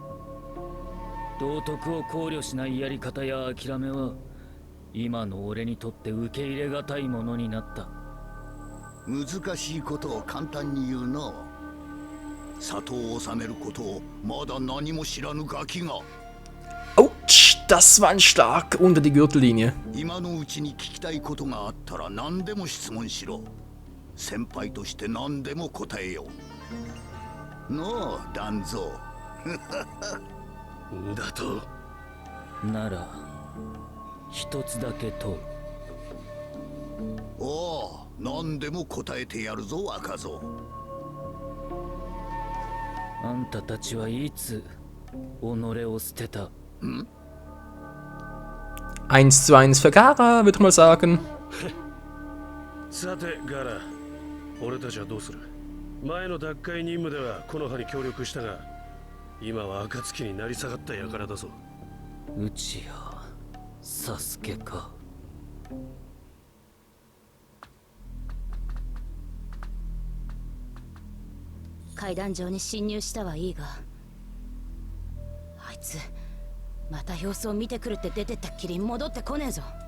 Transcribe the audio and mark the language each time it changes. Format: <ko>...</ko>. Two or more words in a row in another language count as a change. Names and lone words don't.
<ja>道徳を考慮しないやり方や諦めは今の俺にとって受け入れがたいものになった。難しいことを簡単に言うな。里を治めることをまだ何も知らぬガキが。</ja> <de>Autsch, das war ein Schlag unter die Gürtellinie.</de> <ja>今のうちに聞きたいことがあったら何でも質問しろ。先輩として何でも答えよう。のう、団蔵。だとなら一つだけ問う。おお、何でも答えてやるぞ、若造。あんたたちはいつ己を捨てたん</ja> <de>1:1 für Gara, würde ich mal sagen.</de> <ja>さてガラ、俺たちはどうする？前の奪回任務ではこの葉に協力したが、今は暁になり下がった輩だぞ。うちやサスケか。階段上に侵入したはいいが、あいつまた様子を見てくるって出てったっきり戻ってこねえぞ。</ja>